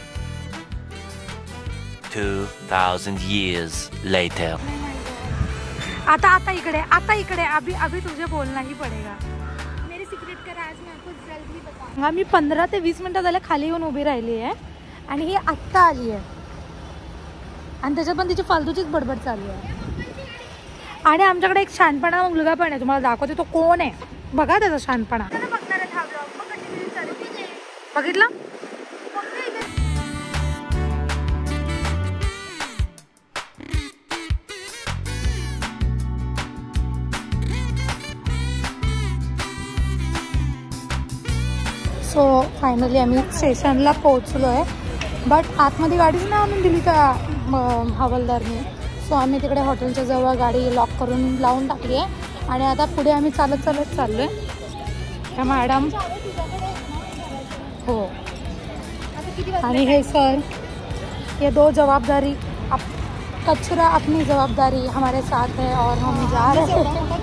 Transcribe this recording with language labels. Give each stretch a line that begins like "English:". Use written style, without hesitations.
English: 2000 years later.
Marathi: आता इकडे
Hindi: अभी तुझे बोलना ही पडेगा. मेरे सिक्रेट का राज मैं आपको जल्दी बताऊंगा.
Marathi: मी 15 ते 20 मिनिटं झाले खाली येऊन उभी राहिली आहे आणि ही आत्ता आली आहे आणि त्याच्यात पण तिची फालतूचीच बडबड चालू आहे. आणि आमच्याकडे एक शहाणपणा मुलगा पण आहे, तुम्हाला दाखवते तो कोण आहे बघा त्याचा शहाणपणा. बघितलं. सो फायनली आम्ही स्टेशनला पोहोचलो आहे, बट आतमध्ये गाडीच नाही आणून दिली त्या हवालदारने. सो आम्ही तिकडे हॉटेलच्या जवळ गाडी लॉक करून लावून टाकली आहे आणि आता पुढे आम्ही चालत चाललो आहे. त्या मॅडम हो आणि हे सर,
Hindi: ये 2 जवाबदारी. कचरा अपनी जवाबदारी हमारे साथ है और हम जा रहे हैं.